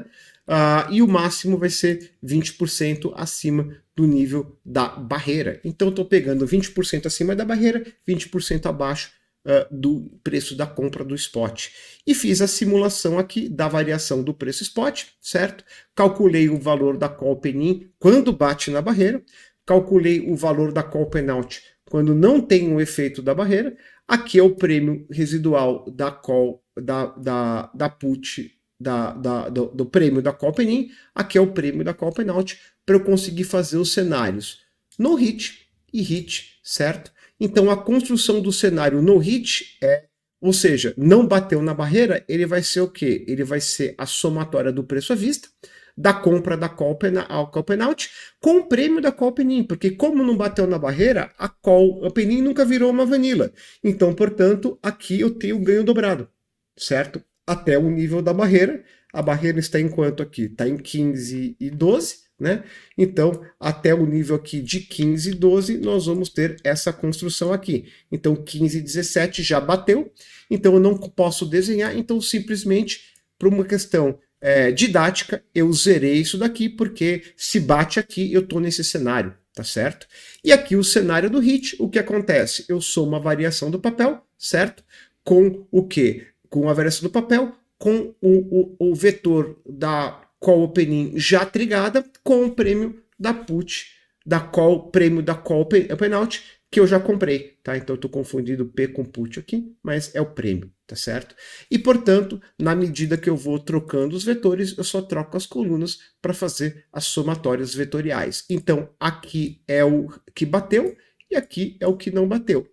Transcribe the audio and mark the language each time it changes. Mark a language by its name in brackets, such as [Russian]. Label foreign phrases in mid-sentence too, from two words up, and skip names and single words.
[Portuguese] E o máximo vai ser 20% acima do nível da barreira. Então, eu estou pegando 20% acima da barreira, 20% abaixo do preço da compra do spot. E fiz a simulação aqui da variação do preço spot, certo? Calculei o valor da [English] call open-in [Portuguese] quando bate na barreira, calculei o valor da [English] call open-out [Portuguese] quando não tem o efeito da barreira. Aqui é o prêmio residual da call, da put, do prêmio da [English] call open-in, [Portuguese] aqui é o prêmio da [English] call open-out, [Portuguese] para eu conseguir fazer os cenários no hit e hit, certo? Então a construção do cenário no hit ou seja, não bateu na barreira, ele vai ser o quê? Ele vai ser a somatória do preço à vista, da compra da [English] call open-out, [Portuguese] com o prêmio da [English] call open-in, [Portuguese] porque como não bateu na barreira, a [English] call open-in [Portuguese] nunca virou uma vanilla. Então, portanto, aqui eu tenho ganho dobrado, certo? Até o nível da barreira. A barreira está em quanto aqui? Está em 15,12, né? Então, até o nível aqui de 15,12, nós vamos ter essa construção aqui. Então, 15,17 já bateu. Então, eu não posso desenhar. Então, simplesmente, por uma questão didática, eu zerei isso daqui, porque se bate aqui, eu estou nesse cenário, tá certo? E aqui o cenário do hit, o que acontece? Eu somo a variação do papel, certo? Com o quê? Com a variação do papel, com o vetor da [English] call open-in [Portuguese] já trigada, com o prêmio da put, prêmio da [English] call open-out, [Portuguese] que eu já comprei, tá? Então eu estou confundindo P com put aqui, mas é o prêmio, tá certo? E, portanto, na medida que eu vou trocando os vetores, eu só troco as colunas para fazer as somatórias vetoriais. Então, aqui é o que bateu e aqui é o que não bateu.